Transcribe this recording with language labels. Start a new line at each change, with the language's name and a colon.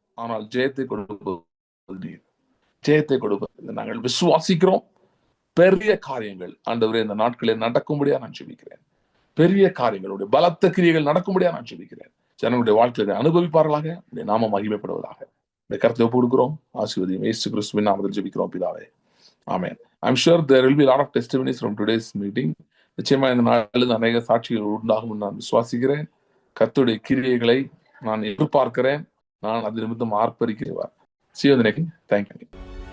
Tamil: ஆனால் ஜெயத்தை கொடுப்பது நீர், ஜெயத்தை கொடுப்பது நாங்கள் விசுவாசிக்கிறோம். பெரிய காரியங்கள் ஆண்டவரே இந்த நாட்களில் நடக்கும்படியா நான் ஜெபிக்கிறேன். பெரிய காரியங்களுடைய பலத்த கிரியைகள் நடக்கும்படியா நான் ஜெபிக்கிறேன். ஜனங்களுடைய வாழ்க்கையை அனுபவிப்பார்களாக, நாம மகிமைப்படுவதாக. இந்த கருத்தை ஒப்பு கொடுக்கிறோம். ஆசீர்வதியும் இயேசு கிறிஸ்துவின் நாமத்தில் ஜெபிக்கிறோம் பிதாவே. ஆமென்.
English: I'm sure there will be a lot of testimonies from today's meeting.
Tamil: நிச்சயமா இந்த நாளில் அநேக சாட்சிகள் உண்டாகும் நான் விசுவாசிக்கிறேன். கர்த்தருடைய கிரியைகளை நான் எதிர்பார்க்கிறேன். நான் அது நிமித்தம் ஆர்ப்பரிக்கிறேன்.
English: See you in the next. Thank you.